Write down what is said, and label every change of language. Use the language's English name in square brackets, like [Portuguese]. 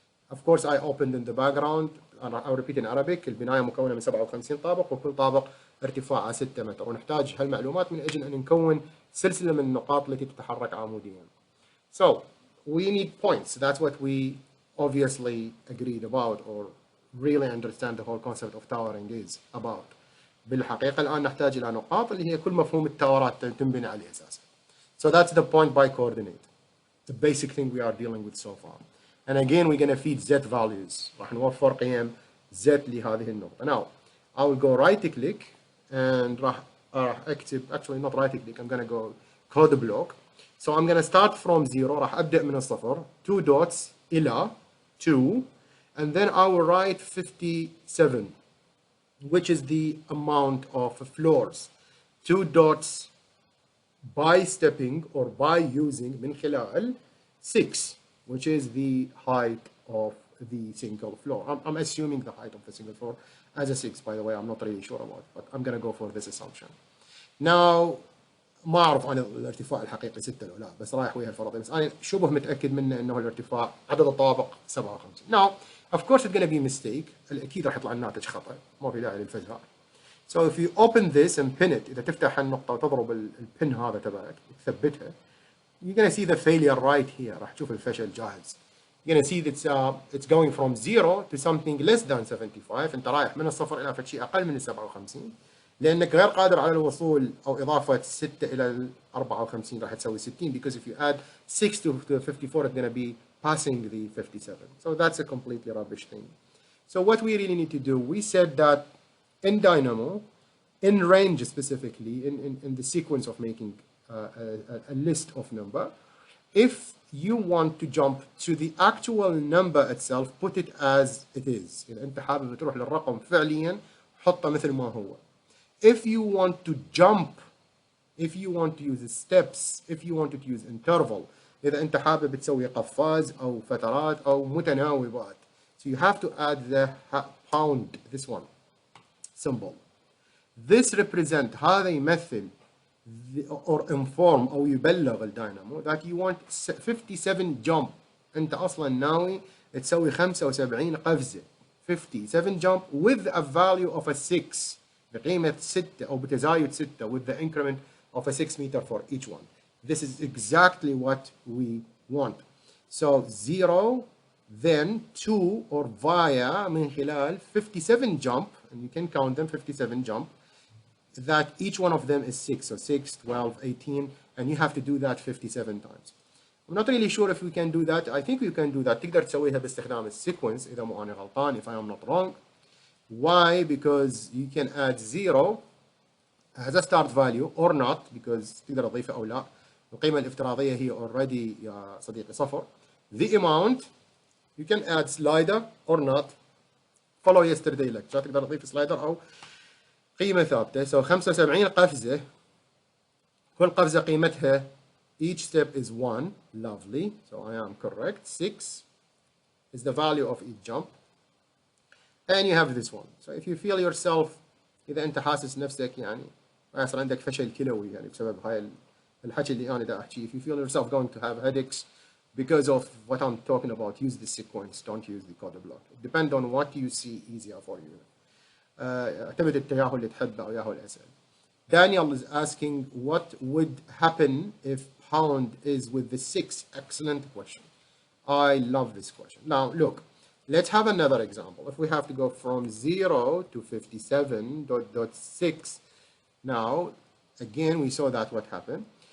[English] Of course, I opened in the background. I'll repeat in Arabic. [Arabic] البناية مكونة من 57 طابق, وكل طابق ارتفاعه 6 متر. ونحتاج هالمعلومات من أجل أن نكون سلسلة من النقاط التي تتحرك عموديا. [English] So we need points. That's what we obviously agreed about, or really understand the whole concept of towering is about. [Arabic] بالحقيقة الآن نحتاج إلى نقاط اللي هي كل مفهوم التاورات تنبني عليه أساسا. [English] So that's the point by coordinate, the basic thing we are dealing with so far. And again, we're going to feed Z values. [Arabic] راح نوفر قيم Z لهذه النقطة. [English] Now, I will go right click and [Arabic] راح أكتب, [English] actually not right click, I'm going to go code block. So I'm going to start from 0. [Arabic] راح أبدأ من الصفر. [English] 2 dots [Arabic] إلى 2. [English] And then I will write 57, which is the amount of floors. 2 dots by stepping or by using [Arabic] من خلال [English] 6, which is the height of the single floor. I'm assuming the height of the single floor as a 6, by the way. I'm not really sure about it, but I'm going to go for this assumption. [Arabic] Now, ما أعرف أنا الارتفاع الحقيقي 6 ولا لا, بس رايح ويا الفرضية, بس أنا شبه متأكد منه إنه الارتفاع عدد الطوابق 57. [English] Now, of course, it's going to be a mistake. [Arabic] الأكيد راح يطلع الناتج خطأ. ما في داعي للفزع. [English] So if you open this and pin it, [Arabic] إذا تفتح النقطة وتضرب البن هذا تبعك تثبتها, [English] you're going to see the failure right here. [Arabic] راح تشوف الفشل جاهز. [English] You're going to see that it's going from 0 to something less than 75. [Arabic] أنت رايح من الصفر إلى شيء أقل من 57. لأنك غير قادر على الوصول أو إضافة 6 إلى 54 راح تسوي 60, [English] because if you add 6 to 54 it's going to be passing the 57. So that's a completely rubbish thing. So what we really need to do, we said that in Dynamo, in range specifically, in the sequence of making a list of number, if you want to jump to the actual number itself, put it as it is. [Arabic] إذا أنت حابب تروح للرقم فعليا حطه مثل ما هو. [English] If you want to jump, if you want to use steps, if you want to use interval, [Arabic] إذا أنت حابب تسوي قفاز أو فترات أو متناوبات, [English] so you have to add the pound, this one, symbol. This represent, [Arabic] هذا يمثل [English] or inform [Arabic] أو يبلغ الداينامو [English] that you want 57 jump. [Arabic] أنت أصلا ناوي تسوي 75 قفزة. [English] 57 jump with a value of a 6. [Arabic] بقيمة 6 أو بتزايد 6 [English] with the increment of a 6 meter for each one. This is exactly what we want. So 0, then 2 or via [Arabic] من خلال [English] 57 jump, and you can count them 57 jump, that each one of them is 6, so 6, 12, 18, and you have to do that 57 times. I'm not really sure if we can do that. I think we can do that. [Arabic] تقدر تسويها باستخدام السيكونس إذا مو أنا غلطان, [English] if I am not wrong. Why? Because you can add 0 as a start value or not, because [Arabic] تقدر تضيفه أو لا, القيمة الافتراضية هي already يا صديقي صفر. [English] The amount you can add slider or not. follow yesterday lecture [Arabic] تقدر تضيف سلايدر أو قيمة ثابتة. so 75 قفزة، كل قفزة قيمتها [English] each step is 1. lovely, so I am correct. 6 is the value of each jump. and you have this one. so if you feel yourself [Arabic] إذا أنت حاسس نفسك يعني يصير عندك فشل كلوي يعني بسبب هاي الحكي اللي أنا دا أحكي. [English] if you feel yourself going to have headaches because of what I'm talking about, use the sequence, don't use the code block. It depends on what you see easier for you. [Arabic] اعتمد التجاهل اللي تحبه أو ياهو الأسئلة. [English] Daniel is asking what would happen if pound is with the 6. Excellent question. I love this question. Now look, let's have another example. If we have to go from 0 to 57.6, now again we saw that what happened.